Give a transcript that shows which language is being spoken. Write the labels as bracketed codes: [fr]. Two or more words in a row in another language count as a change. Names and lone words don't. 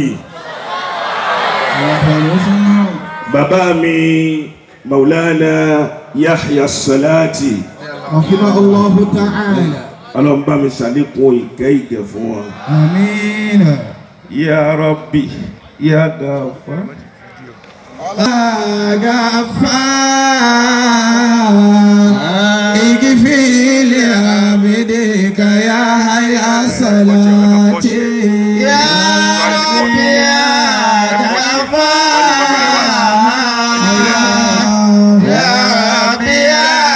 [ar] صلى الله عليه وسلم. [yo] bàbá mi Maulana Yahya Salati. [ar] رحمه الله تعالى. [yo] ọlọ́run bá mi ṣàlékún ìkẹ́ fún wọn. àmín. [ar] يا رب يا غفار. اغفر لعبدك يا حيا صلاتي يا ربي يا غفار يا ربي يا